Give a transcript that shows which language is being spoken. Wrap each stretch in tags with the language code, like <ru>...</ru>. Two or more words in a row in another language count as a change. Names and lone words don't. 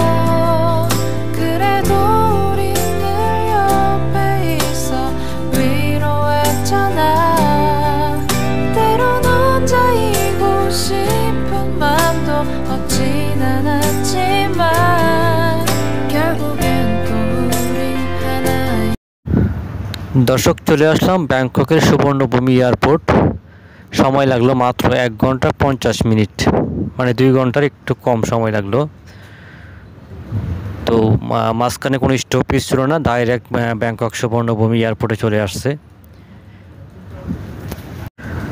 <ko>그래도 우린 늘 옆에 있어 위로했잖아. 때론 혼자이고 싶은 맘도 없진 않았지만 결국엔 또 우리 하나의।</ko> <bn>দর্শক, চলে আসলাম ব্যাংককের সুবর্ণভূমি এয়ারপোর্ট। সময় লাগলো মাত্র 1 ঘন্টা 50 মিনিট, মানে 2 ঘন্টার একটু কম সময় লাগলো। তো মাঝখানে কোনো স্টপেজ ছিল না, ডাইরেক্ট ব্যাংকক সুবর্ণভূমি এয়ারপোর্টে চলে আসছে।</bn>